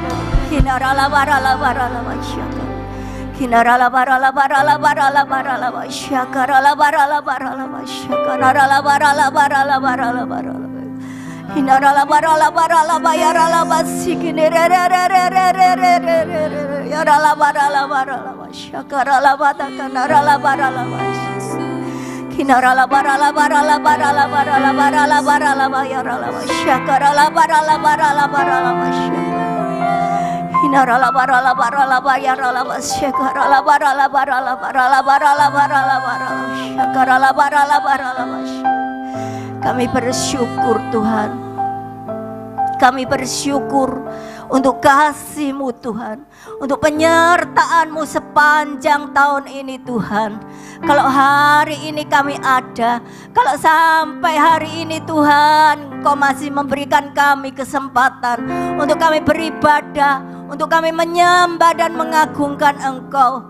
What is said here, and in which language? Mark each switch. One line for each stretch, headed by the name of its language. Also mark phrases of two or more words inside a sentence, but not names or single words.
Indonesian: Hinaralaba ralaba ralaba syakara. Hinaralaba ralaba ralaba ralaba ralaba syakara ralaba ralaba ralaba syakara ralaba ralaba ralaba ralaba ralaba. Hinaralaba ralaba ralaba yaralaba sikine re re re re re re re re re. Yaralaba ralaba ralaba syakara ralaba takana ralaba ralaba. Hinaralaba ralaba ralaba ralaba ralaba ralaba ralaba yaralaba syakara ralaba ralaba ralaba ralaba syakara. Hinaralaba ralaba ralaba yaralaba syakara ralaba ralaba ralaba ralaba ralaba ralaba ralaba syakara ralaba ralaba ralaba. Kami bersyukur Tuhan. Kami bersyukur untuk kasih-Mu Tuhan, untuk penyertaan-Mu sepanjang tahun ini Tuhan. Kalau hari ini kami ada, kalau sampai hari ini Tuhan Kau masih memberikan kami kesempatan untuk kami beribadah, untuk kami menyembah dan mengagungkan Engkau.